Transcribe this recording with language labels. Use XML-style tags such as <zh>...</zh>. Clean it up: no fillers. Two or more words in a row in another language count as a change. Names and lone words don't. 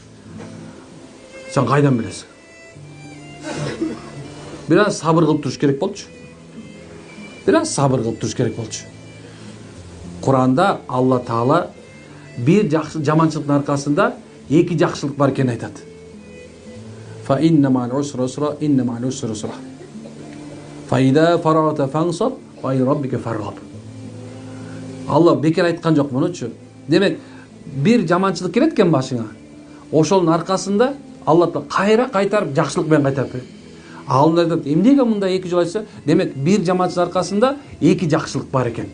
<ky>Сен кайдан билесиң? Бир аз сабыр кылып туруш керек болчу. Куранда Алла Таала бир жаманчылыктын аркасында эки жакшылык бар экенин айтат.</ky> <ar>فإن مع العسر يسرا إن مع العسر يسرا. فإذا فرغت فانصب وإلى ربك فارغب.</ar> <ky>Алла бекер айткан жок мунучу. Демек, бир жаманчылык келет экен башыңа. Ошонун аркасында Алла Таала кайра кайтарып жакшылык менен кайтарып берет. Ал айтат, эмнеге мындай эки жол айтса? Демек, бир жаманчылык аркасында эки жакшылык бар экен.</ky>